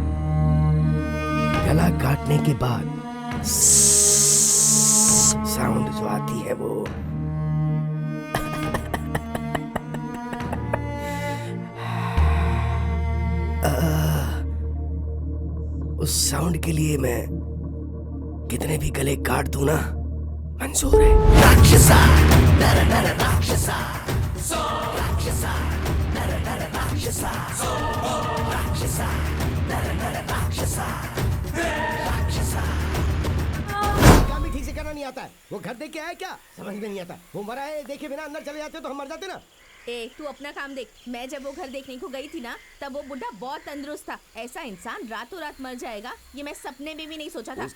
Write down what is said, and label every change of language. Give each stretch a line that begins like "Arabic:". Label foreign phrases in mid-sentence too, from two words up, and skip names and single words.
Hindi: गला काटने के बाद साउंड जो आती है वो उस साउंड के लिए मैं कितने भी गले काट दूं ना, मंजूर है। राक्षसा नर नर राक्षसा, राक्षसा नर नर राक्षसा, राक्षसा नर नर राक्षसा, राक्षसा। काम भी ठीक से करना नहीं आता है। वो घर देख के आया क्या, समझ में नहीं आता। वो मरा है देखे बिना अंदर चले जाते तो हम मर जाते ना। तू अपना काम देख। मैं जब वो घर देखने को गई थी ना, तब वो बुढ़ा बहुत तंदुरुस्त था। ऐसा इंसान रातों रात मर जाएगा ये मैं सपने में भी नहीं सोचा था।